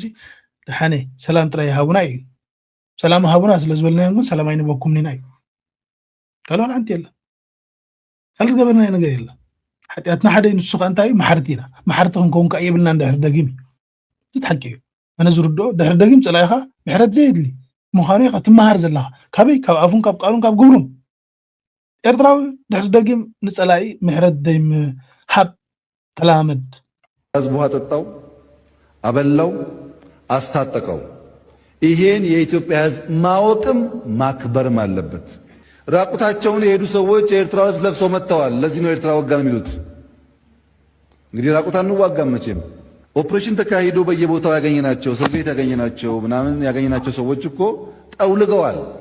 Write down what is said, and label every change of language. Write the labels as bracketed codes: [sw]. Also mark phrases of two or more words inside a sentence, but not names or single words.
[ti] ድሓነ ሰላም ጥራይ ሃቡና እዩ ሰላም ሃቡና ስለ ዝበልናዮም ግን ሰላም ኣይንበኩም ኒና እዩ ካልኦል ሓንቲ የለን ካልእ ገበርናዮ ነገር የለን ሓጢኣትና ሓደ ንሱ ኸ እንታይ እዩ ማሕርቲ ኢና ማሕርቲ ክንከውን ከዓ የብልና እንድሕር ደጊም እዩ ዝትሓቂ እዩ ኣነ ዝርድኦ ድሕር ደጊም ፀላኢኻ ምሕረት ዘየድሊ ምዃኑ ኢኻ ትመሃር ዘለኻ ካበይ ካብ ኣፉን ካብ ቃሉን ካብ ግብሩን ኤርትራዊ ድሕር ደጊም ንፀላኢ ምሕረት ደይምሃብ ተላመድ [am] ህዝቡ አጠጣው አበላው አስታጠቀው ይሄን የኢትዮጵያ ህዝብ ማወቅም ማክበርም አለበት ራቁታቸውን የሄዱ ሰዎች የኤርትራ ልብስ ለብሰው መጥተዋል ለዚህ ነው ኤርትራ ወጋን የሚሉት እንግዲህ ራቁታን እንዋጋም መቼም ኦፕሬሽን ተካሂዶ በየቦታው ያገኘናቸው እስር ቤት ያገኘናቸው ምናምን ያገኘናቸው ሰዎች እኮ ጠውልገዋል